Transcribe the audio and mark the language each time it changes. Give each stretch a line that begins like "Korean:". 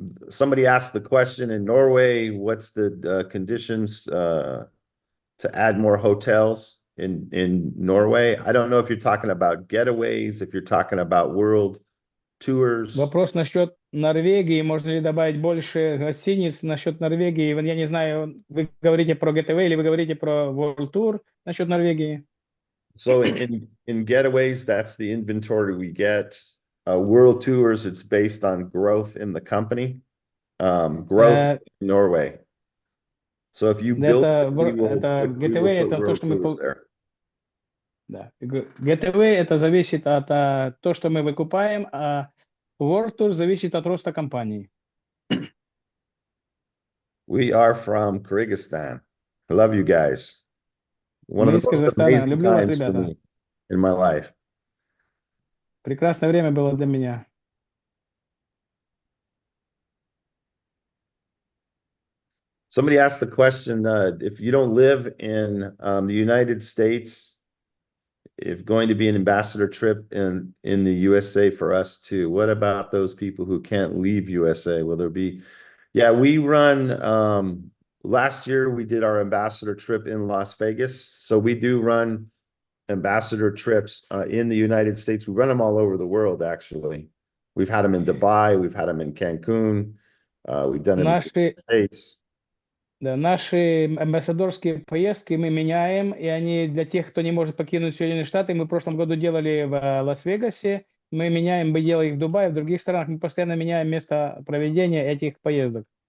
English: Somebody asked the question in Norway, what's the conditions to add more hotels in Norway? I don't know if you're talking about getaways, if you're talking about world tours.
Russian: Вопрос насчет Норвегии. Можно ли добавить больше гостиниц? Насчет Норвегии, я не знаю, вы говорите про Getaway или вы говорите про World Tour насчет Норвегии?
English: So in getaways, that's the inventory we get. World tours, it's based on growth in the company, growth in Norway. So if you build,
Russian: Getaway, это то, что мы
English: there.
Russian: Да. Getaway это зависит от того, что мы выкупаем, а World Tour зависит от роста компании.
English: We are from Kyrgyzstan. I love you guys. One of the most
Russian: Казахстана.
English: amazing
Russian: Люблю вас,
English: times for
Russian: ребята.
English: me in my life.
Russian: Прекрасное время было для меня.
English: Somebody asked the question, if you don't live in the United States, if going to be an ambassador trip in the USA for us too, what about those people who can't leave USA? Will there be? Yeah, we run, last year we did our ambassador trip in Las Vegas. So we do run ambassador trips in the United States. We run them all over the world, actually. We've had them in Dubai, we've had them in Cancun, we've done them in the United States.
Russian: Да, наши амбассадорские поездки мы меняем, и они для тех, кто не может покинуть Соединенные Штаты. Мы в прошлом году делали в Лас-Вегасе, мы меняем, мы делаем их в Дубае, в других странах. Мы постоянно меняем место проведения этих поездок.